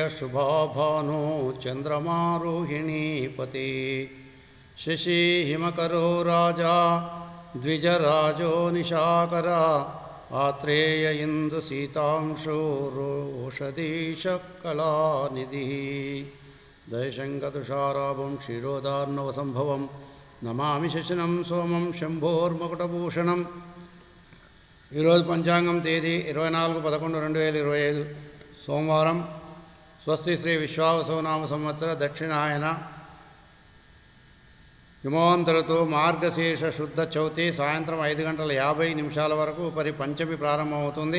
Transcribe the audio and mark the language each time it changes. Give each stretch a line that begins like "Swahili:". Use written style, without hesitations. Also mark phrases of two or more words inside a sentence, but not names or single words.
Sanskrit: शुभाभानो चंद्रमारोहिणीपति शशि हिमकरो राजा द्विजराजो निशाकरा आत्रेय इंदु सीतांशो रोषधीश कलानिधि दयशंकतुषाराभं क्षीरोदार्णवसंभवं नमामि शशिनं सोमं शंभोर्मकुटभूषणं।
Telugu: ఈరోజు పంచాంగం తేదీ 24/11/2025 సోమవారం. స్వస్తి శ్రీ విశ్వావసునామ సంవత్సర దక్షిణాయన హిమవంతరుతు మార్గశీర్ష శుద్ధ చౌతి సాయంత్రం 5:50 వరకు పరి పంచమి ప్రారంభమవుతుంది.